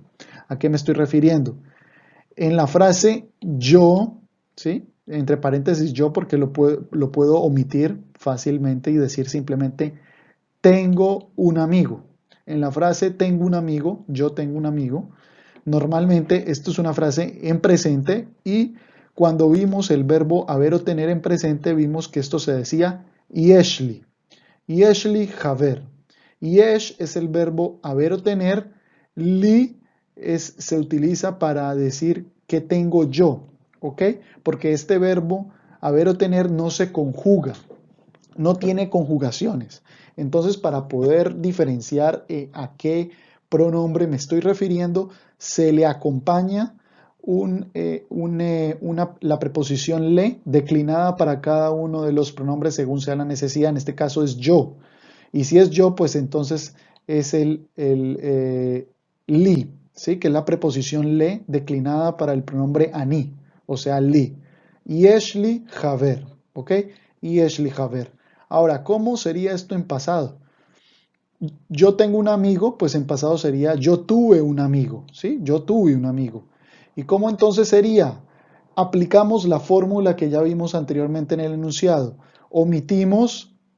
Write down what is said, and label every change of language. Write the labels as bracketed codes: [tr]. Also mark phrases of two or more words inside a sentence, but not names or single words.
[es] ¿A qué me estoy refiriendo? En la frase yo, ¿sí?, entre paréntesis yo, porque lo puedo omitir fácilmente y decir simplemente tengo un amigo. En la frase tengo un amigo, yo tengo un amigo, normalmente esto es una frase en presente y cuando vimos el verbo haber o tener en presente vimos que esto se decía [he] יש לי חבר. [es] Yesh es el verbo haber o tener, li se utiliza para decir que tengo yo, ¿ok? Porque este verbo haber o tener no se conjuga, no tiene conjugaciones. Entonces, para poder diferenciar a qué pronombre me estoy refiriendo, se le acompaña la preposición le declinada para cada uno de los pronombres según sea la necesidad. En este caso es yo. Y si es yo, pues entonces es el li, ¿sí?, que es la preposición le declinada para el pronombre ani, o sea, li. [he] יש לי חבר, ¿ok? יש לי חבר. [es] Ahora, ¿cómo sería esto en pasado? Yo tengo un amigo, pues en pasado sería yo tuve un amigo, ¿sí? Yo tuve un amigo. ¿Y cómo entonces sería? Aplicamos la fórmula que ya vimos anteriormente en el enunciado.